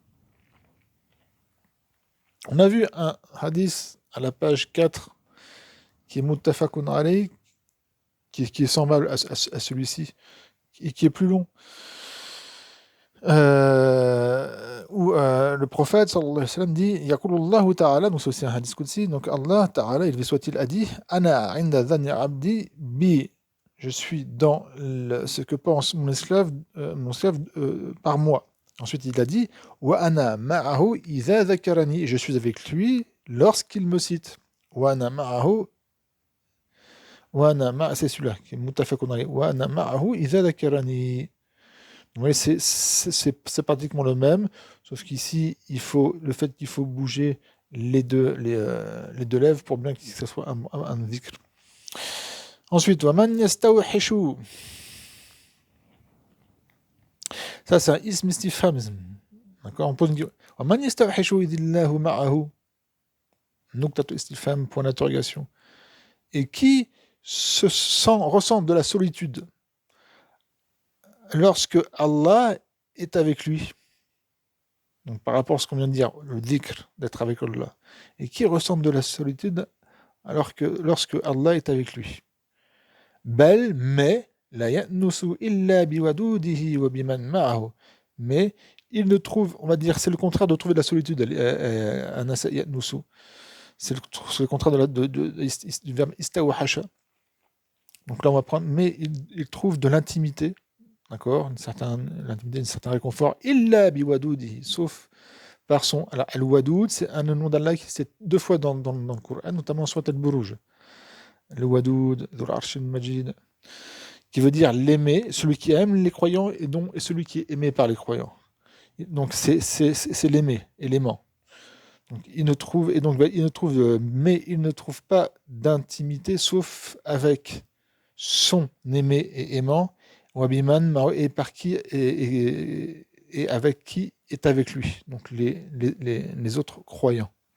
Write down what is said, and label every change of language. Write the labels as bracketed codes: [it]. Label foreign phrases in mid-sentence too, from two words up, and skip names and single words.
[fr] On a vu un hadith à la page 4 qui est [ar] متفق عليه, [fr] qui est semblable à celui-ci et qui est plus long, où le prophète [ar] صلى الله عليه وسلم [fr] dit [ar] يقول الله تعالى, [fr] donc c'est aussi un [ar] حديث قدسي, [fr] donc [ar] الله تعالى, [fr] il soit-il, a dit [ar] أنا عند ظن عبدي بي, [fr] je suis dans ce que pense mon esclave par moi. Ensuite, il a dit [ar] وأنا معه إذا ذكرني, [fr] je suis avec lui lorsqu'il me cite. [ar] وأنا معه, [fr] c'est celui-là qui est [ar] متفق عليه. وأنا معه إذا ذكرني. [fr] Oui, c'est pratiquement le même, sauf qu'ici, le fait qu'il faut bouger les deux lèvres pour bien que ce soit un dhikr. [ar] Ensuite, ومن يستوحش. [fr] Ça, c'est un [ar] اسم استفهام. [fr] D'accord, on pose une question. [ar] وَمَنْ يَسْتَوْحِشُ إِذِ اللَّهُ مَعَهُ نُقْطَةُ istifham, [fr] point d'interrogation. Et qui ressent de la solitude lorsque Allah est avec lui. Donc par rapport à ce qu'on vient de dire, le dhikr, d'être avec Allah. Et qui ressent de la solitude lorsque Allah est avec lui. [ar] Bel, mais لا يأنس إلا بودوده وبمن معه. [fr] Mais il ne trouve, on va dire, c'est le contraire de trouver de la solitude. c'est le contraire du verbe istawhasha. Donc là, on va prendre, mais il trouve de l'intimité, d'accord, l'intimité, un certain réconfort, [ar] إلا بودوده, [fr] sauf par son. Alors, al-wadoud, c'est un nom d'Allah qui c'est deux fois dans le Coran, notamment sur al-Buruj. [ar] الودود ذو العرش المجيد, [fr] qui veut dire l'aimer, celui qui aime les croyants et celui qui est aimé par les croyants. Donc, c'est l'aimer et l'aimant. Donc, mais il ne trouve pas d'intimité sauf avec son aimé et aimant, Wabiman, et par qui et avec qui est avec lui, donc les autres croyants.